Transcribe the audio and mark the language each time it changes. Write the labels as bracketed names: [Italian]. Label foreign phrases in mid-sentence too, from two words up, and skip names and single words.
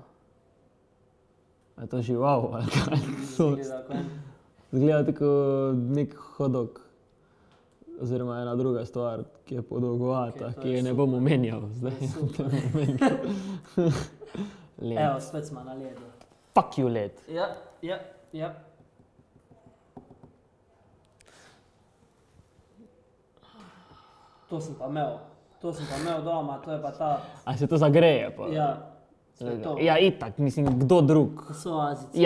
[Slovenian] A je to žival ali kaj? Zgleda kot en. Zgleda tako nek hodok. Oziroma ena druga stvar, ki je podolgovata, Ok, to ki je je ne super. bom omenjal zdaj. Super. Led. Evo, spet smo na ledu. [English] Fuck you, led. [Slovenian] Ja. To sem pa imel doma, to je pa ta, A se to zagreje pa? ja, vse to. Ja, itak, mislim, kdo drug? So Azici.